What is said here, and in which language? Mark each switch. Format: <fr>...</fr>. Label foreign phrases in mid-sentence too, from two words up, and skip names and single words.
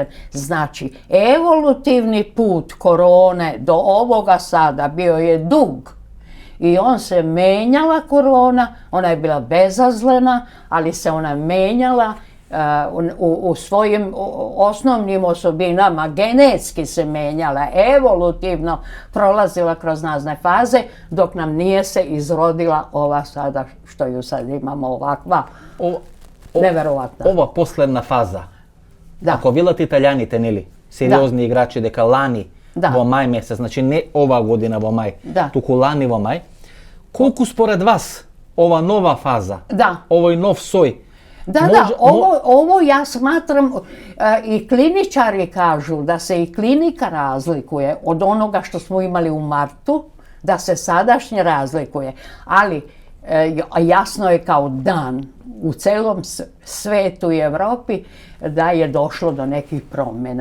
<sr>Znači, evolutivni put korone do ovoga sada bio je dug i on se menjala korona, ona je bila bezazlena, ali se ona menjala u svojim osnovnim osobinama, genetski se menjala, evolutivno prolazila kroz razne faze, dok nam nije se izrodila ova sada, što ju sad imamo ovakva, neverovatna.</sr> <mk>Ова последна фаза, Da. ако велат италијаните, нели, сериозни играчи, дека лани во мај месец, значи не ова година во мај, туку лани во мај, колку според вас ова нова фаза, овој нов сој,</mk> <sr>ovo ja smatram, i kliničari kažu da se i klinika razlikuje od onoga što smo imali u martu, da se sadašnje razlikuje, ali jasno je kao dan u celom svetu i Evropi da je došlo do nekih promjena.</sr>